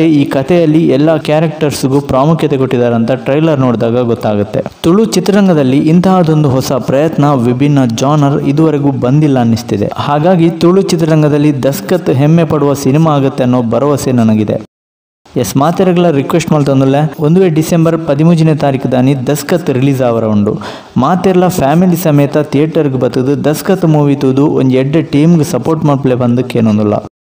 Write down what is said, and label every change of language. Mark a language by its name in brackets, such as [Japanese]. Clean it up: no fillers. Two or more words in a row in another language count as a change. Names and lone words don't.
[Kannada] ಈ ಕಥೆಯಲ್ಲಿ ಎಲ್ಲ ಕ್ಯಾರೆಕ್ಟರ್ಸ್ಗೂ ಪ್ರಾಮುಖ್ಯತೆ ಕೊಟ್ಟಿದ್ದಾರೆ ಅಂತ ಟ್ರೈಲರ್ ನೋಡಿದಾಗ ಗೊತ್ತಾಗುತ್ತೆ. ತುಳು ಚಿತ್ರರಂಗದಲ್ಲಿ ಇಂತಹದೊಂದು ಹೊಸ ಪ್ರಯತ್ನ, ವಿಭಿನ್ನ ಜಾನರ್ ಇದುವರೆಗೂ ಬಂದಿಲ್ಲ ಅನ್ನಿಸ್ತಿದೆ. ಹಾಗಾಗಿ ತುಳು ಚಿತ್ರರಂಗದಲ್ಲಿ ದಸ್ಕತ್ ಹೆಮ್ಮೆ ಪಡುವ ಸಿನಿಮಾ ಆಗುತ್ತೆ ಅನ್ನೋ ಭರವಸೆ ನನಗಿದೆ. [Tulu] ಮಾತೆರಗಳ ರಿಕ್ವೆಸ್ಟ್ ಮಾಡ್ತಂದಲ್ಲ, ಒಂದು ವೇಳೆ ಡಿಸೆಂಬರ್ 13ನೇ ತಾರೀಕು ದಾನಿ ದಸ್ಕತ್ ರಿಲೀಸ್ ಆವರ ಉಂಡು. ಮಾತೆರ್ಲ ಫ್ಯಾಮಿಲಿ ಸಮೇತ ಥಿಯೇಟರ್ಗೆ ಬರ್ತದೆ. ದಸ್ಕತ್ ಮೂವಿ ತೂದು ಒಂದು ಎಡ್ಡೆ ಟೀಮ್ಗೆ ಸಪೋರ್ಟ್ ಮಾಡ್ಲೇ ಬಂದಕ್ಕೇನೊಂದಿಲ್ಲ.